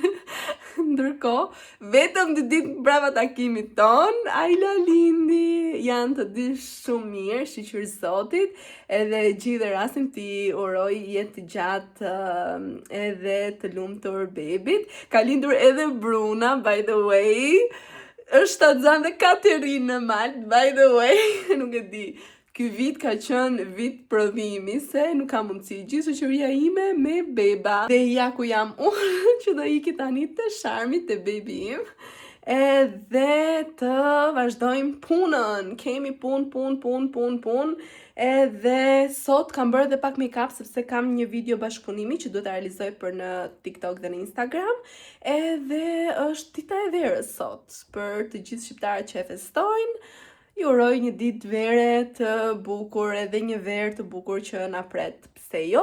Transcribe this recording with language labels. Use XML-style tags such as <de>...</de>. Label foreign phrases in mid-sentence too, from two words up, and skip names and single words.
<sq>Ndërkohë, vetëm 2 ditë brava takimit ton, Aila lindi, janë të dy shumë mirë, shiqur Zotit, edhe gjithë rastin t'i uroj jetë të gjatë edhe të lumtur bebit. Ka lindur edhe Bruna,</sq> <en>by the way,</en> <sq>është Shtatzan dhe Katerinë në Malt,</sq> <en>by the way,</en> <sq>nuk e di. Ky vit ka qenë vit prodhimi, se nuk ka mundësi gjithë shoqëria ime me beba. Dhe ja ku jam unë që do iki tani të sharmit të bebi im. Edhe të vazhdojmë punën. Kemi punë. Edhe sot kam bërë dhe pak make-up, sepse kam një video bashkëpunimi që duhet ta realizoj për në TikTok dhe në Instagram. Edhe është dita e verës sot, për të gjithë shqiptarët që e festojnë. Ju uroj një ditë vere të bukur edhe një verë të bukur që na pret, pse jo.</sq>